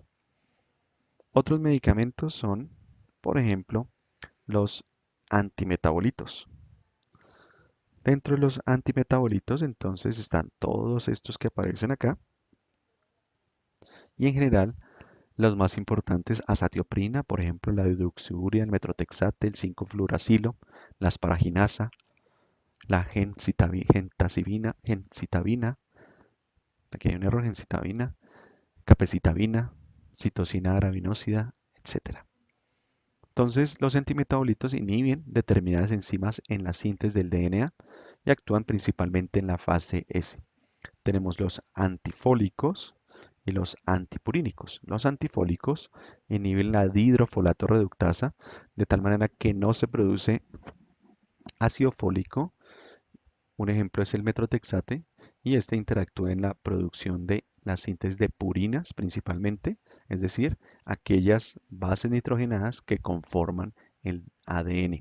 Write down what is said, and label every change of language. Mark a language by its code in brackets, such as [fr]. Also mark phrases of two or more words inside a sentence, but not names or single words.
[es] Otros medicamentos son, por ejemplo, los antimetabolitos. Dentro de los antimetabolitos, entonces, están todos estos que aparecen acá y en general los más importantes, azatioprina, por ejemplo, la hidroxiurea, el metrotexate, el 5-fluoracilo, la asparaginasa, la gencitabina, aquí hay un error, gencitabina, capecitabina, citosina graminósida, etc. Entonces, los antimetabolitos inhiben determinadas enzimas en la síntesis del DNA y actúan principalmente en la fase S. Tenemos los antifólicos y los antipurínicos. Los antifólicos inhiben la dihidrofolato reductasa de tal manera que no se produce ácido fólico. Un ejemplo es el metrotexate y este interactúa en la producción de la síntesis de purinas principalmente, es decir, aquellas bases nitrogenadas que conforman el ADN.